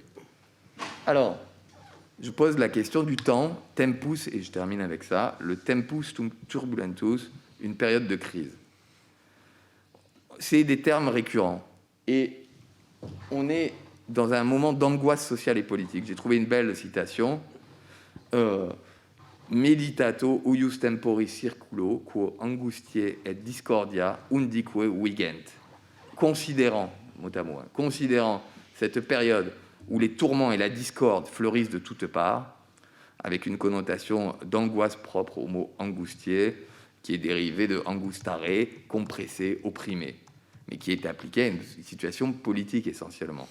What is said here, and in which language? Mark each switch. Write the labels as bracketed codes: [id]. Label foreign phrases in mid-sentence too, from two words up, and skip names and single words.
[fr] Alors, je pose la question du temps, tempus, et je termine avec ça, le [la] tempus turbulentus, [fr] une période de crise. C'est des termes récurrents. Et on est dans un moment d'angoisse sociale et politique. J'ai trouvé une belle citation. [la] Meditato huius tempori circulo, quo angustiae et discordia undique vigent. [fr] Considérant, mot à mot, considérant cette période où les tourments et la discorde fleurissent de toutes parts, avec une connotation d'angoisse propre au mot angustier, qui est dérivé de angustare, compressé, opprimé, mais qui est appliqué à une situation politique essentiellement.